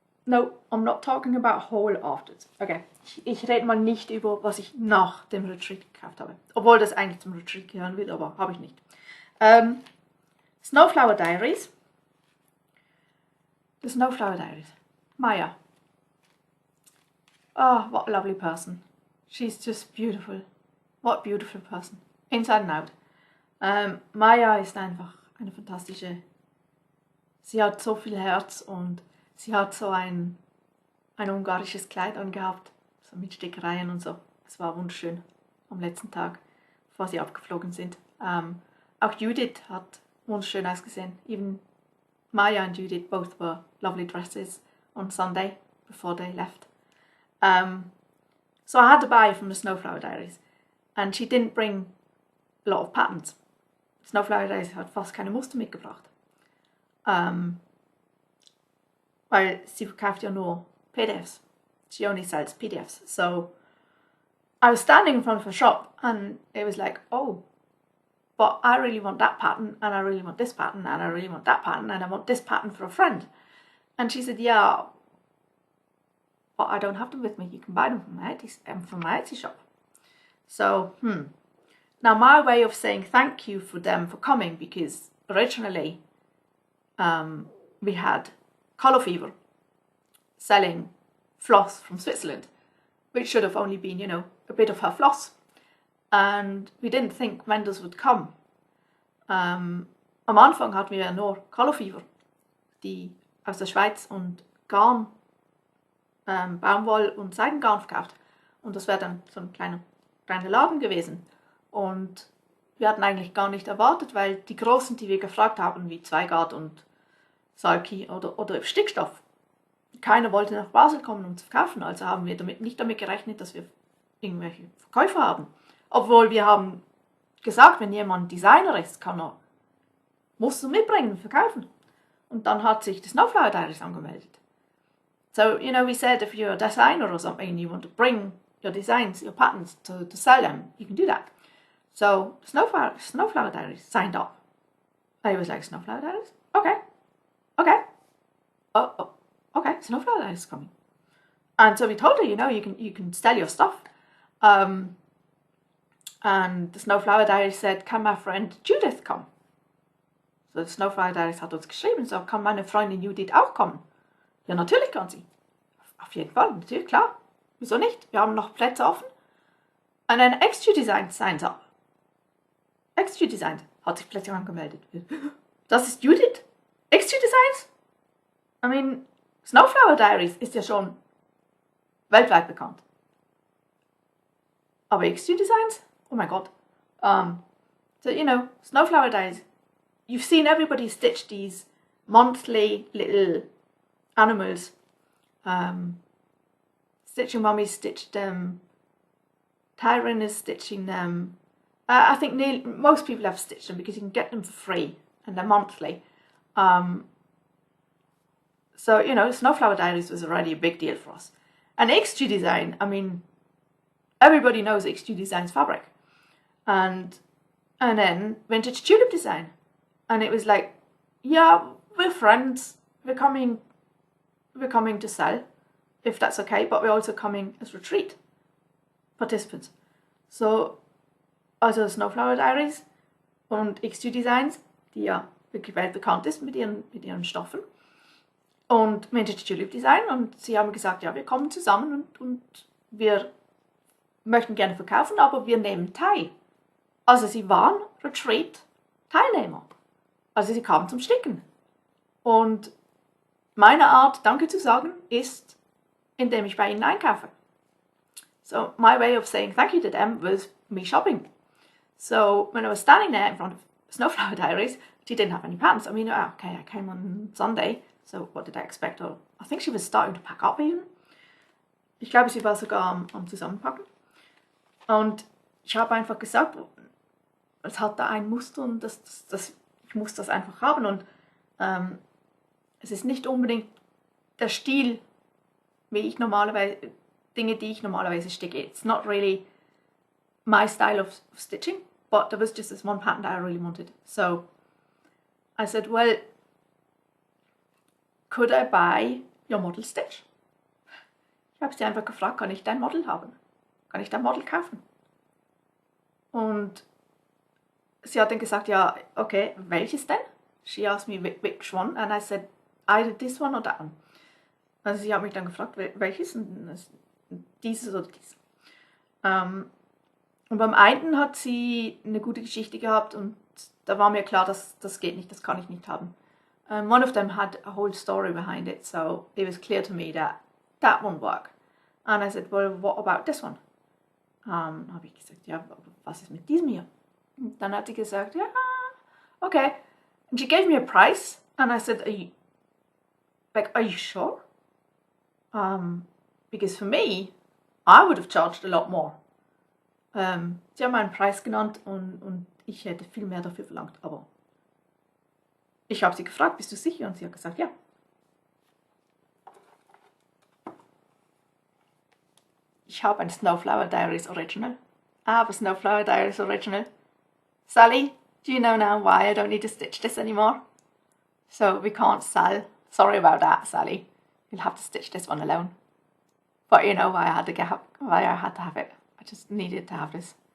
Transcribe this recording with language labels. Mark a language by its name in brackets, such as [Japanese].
[English] No, I'm not talking about haul afterwards. [German] Okay, ich rede mal nicht über, was ich nach dem Retreat gekauft habe. Obwohl das eigentlich zum Retreat gehören will, aber habe ich nicht. [English] Snowflower Diaries. The Snowflower Diaries. Maja. Oh, what a lovely person. She's just beautiful. What a beautiful person. Inside and out. [German] Maja ist einfach eine fantastische. Sie hat so viel Herz und sie hat so ein ungarisches Kleid angehabt, so mit Stickereien und so. Es war wunderschön am letzten Tag, bevor sie abgeflogen sind. Auch Judith hat wunderschön ausgesehen. [English] Even Maja and Judith both were lovely dresses on Sunday before they left. So I had to buy from the Snowflower Diaries, and she didn't bring a lot of patterns. [German] Snowflower Diaries hat fast keine Muster mitgebracht. Weil sie verkauft ja nur PDFs. [English] She only sells PDFs. So I was standing in front of her shop and it was like, oh, but I really want that pattern and I really want this pattern and I really want that pattern and I want this pattern for a friend. And she said, yeah, but I don't have them with me. You can buy them from my Etsy shop. So, Now my way of saying thank you for them for coming, because originally we had Colourfever selling floss from Switzerland, which should have only been, a bit of her floss. And we didn't think vendors would come. [German] Am Anfang hatten wir nur Colourfever, die aus der Schweiz und Garn, Baumwoll und Seidengarn verkauft. Und das wäre dann so ein kleiner Laden gewesen. Und wir hatten eigentlich gar nicht erwartet, weil die Großen, die wir gefragt haben, wie Zweigart und Sulky oder Stickstoff, keiner wollte nach Basel kommen, um zu kaufen. Also haben wir nicht damit gerechnet, dass wir irgendwelche Verkäufer haben. Obwohl wir haben gesagt, wenn jemand Designer ist, musst du mitbringen und verkaufen. Und dann hat sich die Snowflower Diaries angemeldet. [English] So, you know, we said if you're a designer or something and you want to bring your designs, your patterns to sell them, you can do that. So, Snowflower Diaries signed up. I was like, Snowflower Diaries? Okay. Okay, Snowflower Diaries is coming. And so we told her, you know, you can sell your stuff. And the Snowflower Diaries said, can my friend Judith come? [German] So die Snowflower Diaries hat uns geschrieben, so kann meine Freundin Judith auch kommen? Ja, natürlich kann sie. Auf jeden Fall, natürlich, klar. Wieso nicht? Wir haben noch Plätze offen. Und dann XJu Design [English] signs up. [German] XJu Design hat sich plötzlich angemeldet. Das ist Judith? XJu Designs? [English] I mean, [German] Snowflower Diaries ist ja schon weltweit bekannt. Aber XJu Designs? Oh mein Gott. [English] So, you know, Snowflower Diaries. You've seen everybody stitch these monthly little animals. Stitching Mummy stitched them. Tyron is stitching them. I think most people have stitched them because you can get them for free and they're monthly. So, you know, Snowflower Diaries was already a big deal for us. And XJu Design, I mean, everybody knows XJu Design's fabric. And then Vintage Tulip Design. And it was like, yeah, we're friends. We're coming to sell, if that's okay, but we're also coming as retreat participants. [German] So, also Snowflower Diaries und XJu Designs, die ja wirklich weltbekannt ist mit ihren Stoffen. Und Vintage Tulip Design, und sie haben gesagt, ja, wir kommen zusammen und wir möchten gerne verkaufen, aber wir nehmen teil. Also sie waren Retreat-Teilnehmer. Also sie kamen zum Sticken. Und meine Art, Danke zu sagen, ist, indem ich bei ihnen einkaufe. [English] So my way of saying thank you to them was me shopping. So when I was standing there in front of Snowflower Diaries, she didn't have any pants. I mean, okay, I came on Sunday, so what did I expect? Or I think she was starting to pack up even. [German] Ich glaube, sie war sogar am Zusammenpacken. Und ich habe einfach gesagt, es hat da ein Muster und ich muss das einfach haben. Und es ist nicht unbedingt der Stil, Dinge, die ich normalerweise sticke. [English] It's not really my style of stitching, but there was just this one pattern that I really wanted. So I said, well, could I buy your model stitch? [German] Ich habe sie einfach gefragt, kann ich dein Model haben? Kann ich dein Model kaufen? Und sie hat dann gesagt, ja, okay, welches denn? [English] She asked me which one, and I said, either this one or that one. [German] Also sie hat mich dann gefragt, welches? Dieses oder dieses. Und beim einen hat sie eine gute Geschichte gehabt und da war mir klar, das geht nicht, das kann ich nicht haben. [English] One of them had a whole story behind it, so it was clear to me that won't work. And I said, well, what about this one? [German] Habe ich gesagt, ja, was ist mit diesem hier? Und dann hat sie gesagt, ja, okay. [English] And she gave me a price, and I said, are you sure? Because for me, I would have charged a lot more. [German] Sie haben einen Preis genannt und ich hätte viel mehr dafür verlangt, aber ich habe sie gefragt, bist du sicher? Und sie hat gesagt, ja. Ich habe ein Snowflower Diaries Original. [English] I have a Snowflower Diaries Original. Sally, do you know now why I don't need to stitch this anymore? So we can't sell. Sorry about that, Sally. You'll have to stitch this one alone. But you know why I had to have it. I just needed to have this.